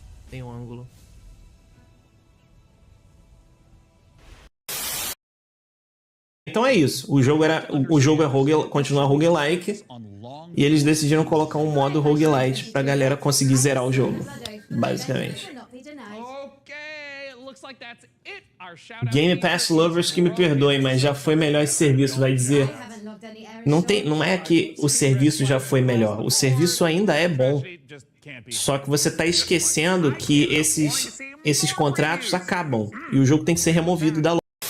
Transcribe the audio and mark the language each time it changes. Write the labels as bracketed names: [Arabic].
[Portuguese] Tem um ângulo. Então é isso. O jogo é continuar roguelike. E eles decidiram colocar um modo roguelite pra galera conseguir zerar o jogo. Basicamente. [English] Okay, it looks like that's it. [Portuguese] Game Pass Lovers que me perdoem, mas já foi melhor esse serviço, vai dizer. Não é que o serviço já foi melhor, o serviço ainda é bom. Só que você tá esquecendo que esses contratos acabam e o jogo tem que ser removido da loja.